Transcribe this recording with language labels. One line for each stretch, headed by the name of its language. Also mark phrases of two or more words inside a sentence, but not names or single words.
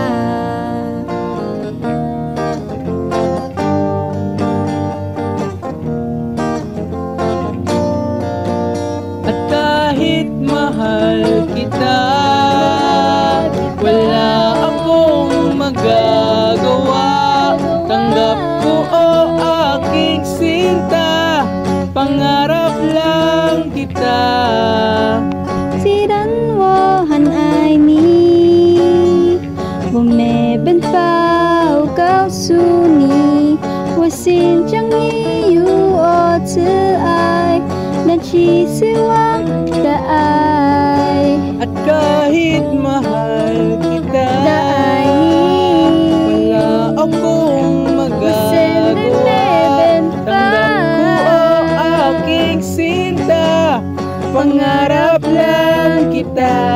Filipino: At kahit mahal kita, wala akong magagawa. Tanggap ko o aking sinta, pangarap lang kita.
Chinese: 既然我很爱你，我没办法告诉你，我心中已有我挚爱，那其实我的爱。
Filipino: At kahit mahal kita, wala akong magagawa. Tanggap ko o aking sinta, pangarap lang kita.